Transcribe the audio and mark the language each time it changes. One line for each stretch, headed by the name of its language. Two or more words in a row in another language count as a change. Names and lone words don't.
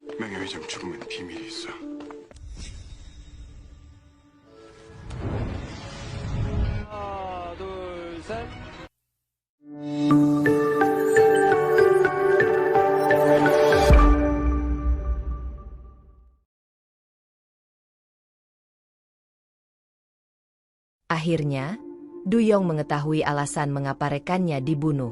Korean: 사랑의 회장 죽음엔 비밀이 있어. 하나, 둘, 셋.
Indonesian: Akhirnya, Du Yong mengetahui alasan mengapa rekannya dibunuh.